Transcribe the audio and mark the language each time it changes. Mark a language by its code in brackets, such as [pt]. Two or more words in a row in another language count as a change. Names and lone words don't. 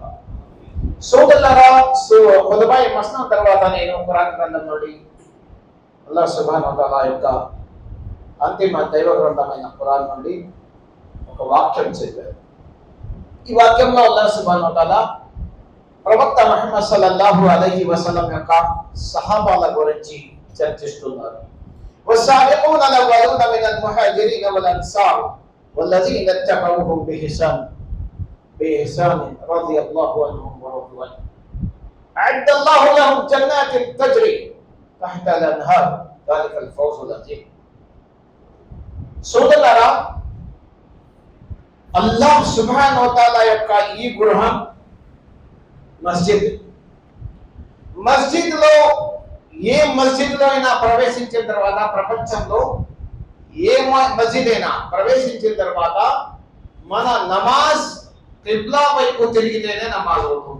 [te] సోదరులారా, [ar] خطبة مسنونة [te] తర్వాత నేను ఖురాన్ గ్రంథం నుండి అల్లాహ్ [ar] سبحانه وتعالى [te] యొక్క అంతిమ దైవ గ్రంథమైన ఖురాన్ నుండి ఒక వాక్యం చదివాను. ఈ వాక్యంలో అల్లాహ్ [ar] سبحانه وتعالى [te] ప్రవక్త ముహమ్మద్ [ar] صلى الله عليه وسلم [te] యొక్క సహాబాల గురించి చర్చిస్తున్నారు. [ar] والسابقون الأولون من المهاجرين والأنصار والذين اتبعوهم بإحسان رضي الله عنهم ورضوا عنه. وأعد الله لهم جنات تجري تحتها الأنهار ذلك الفوز العظيم. [te] సోదరులారా, అల్లాహ్ [ar] سبحانه وتعالى [te] యొక్క ఈ గృహం మస్జిద్. మస్జిద్లో ఏ మస్జిద్లో అయినా ప్రవేశించిన తర్వాత, ప్రపంచంలో ఏ మస్జిద్ అయినా ప్రవేశించిన తర్వాత మన నమాజ్ కిబ్లా వైపు తిరిగితేనే నమాజ్ అవుతుంది.